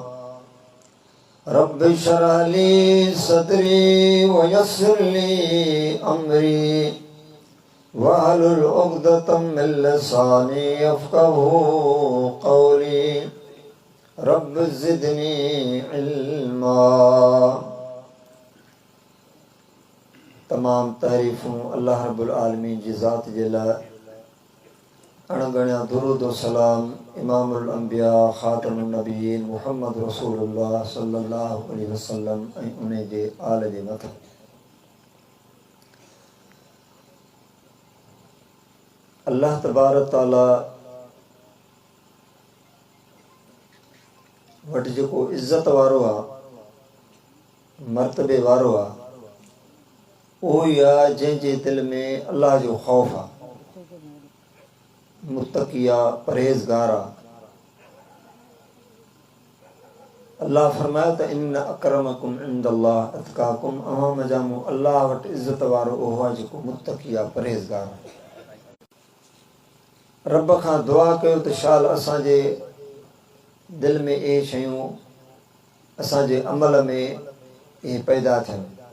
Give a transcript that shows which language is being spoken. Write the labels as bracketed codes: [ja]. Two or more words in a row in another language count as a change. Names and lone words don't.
[ar] رب اشرح لي صدري ويسر لي أمري واحلل عقدة من لساني يفقهوا قولي رب زدني علما [sd] तमाम तारीफ़ूं [ar] الله رب العالمين [sd] जी ज़ात जे लाइ अणगणिया दुरूद व सलाम [ar] إمام الأنبياء خاتم النبيين محمد رسول الله صلى الله عليه وسلم [sd] ऐं उन जे आल जे मथां [ar] الله تبارك تعالى [sd] वटि जेको इज़त वारो आहे मर्तबे वारो आहे उहो ई आहे जंहिंजे दिलि में अल्लाह जो ख़ौफ़ आहे मुत्तक़ी आहे परहेज़गार आहे अल्लाह फरमायो त [ar] إن أكرمكم عند الله أتقاكم [sd] अवां मजामो अल्लाह वटि इज़त वारो उहो आहे जेको मुत्तक़ी आहे परहेज़गार आहे रब खां दुआ कयो त शाल असांजे दिलि में इहे शयूं असांजे अमल में इहे पैदा थियनि